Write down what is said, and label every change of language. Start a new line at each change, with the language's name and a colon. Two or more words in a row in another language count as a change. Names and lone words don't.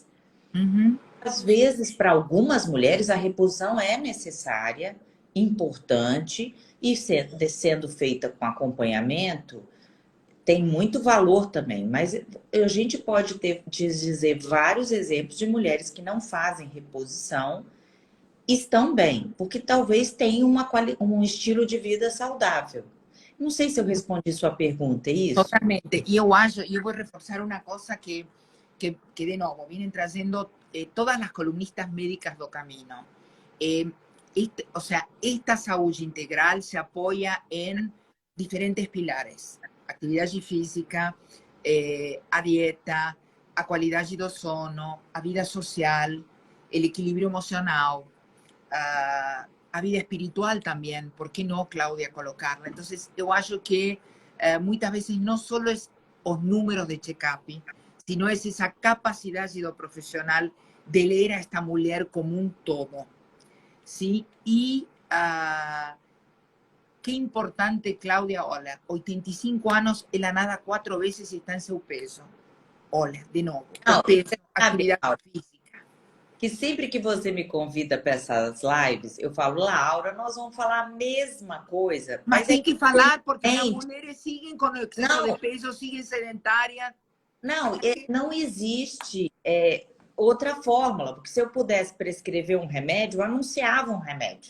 Portuguese: Às vezes, para algumas mulheres, a reposição é necessária, importante, e sendo feita com acompanhamento, tem muito valor também. Mas a gente pode dizer vários exemplos de mulheres que não fazem reposição, estão bem, porque talvez tenham um estilo de vida saudável. Não sei se eu respondi sua pergunta, é isso? Totalmente.
Spanish: Y yo voy a reforzar una cosa que de nuevo vienen trayendo todas las columnistas médicas do camino. O sea, esta saúde integral se apoya en diferentes pilares. Actividad física,
Portuguese: a dieta, a qualidade do sono, a vida social,
Spanish: el equilibrio emocional,
Portuguese: a vida espiritual también.
Spanish: ¿Por qué no, Claudia, colocarla? Entonces, yo acho que muchas veces no solo es los números de check-up, sino es esa capacidad do profesional de leer a esta mujer como un todo. ¿Sí? Y qué importante, Claudia, olha, 85 años,
Portuguese: ela nada
Spanish: 4 veces y está en su peso. Olha, de nuevo,
Portuguese: Não, peso, sabe,
Spanish: actividad física.
Portuguese: que sempre que você me convida para essas lives, eu falo, Laura, nós vamos falar a mesma coisa. Mas tem que falar, porque as gente, mulheres seguem com o excesso não, de peso, seguem sedentárias. não existe outra fórmula, porque se eu pudesse prescrever um remédio, eu anunciava um remédio.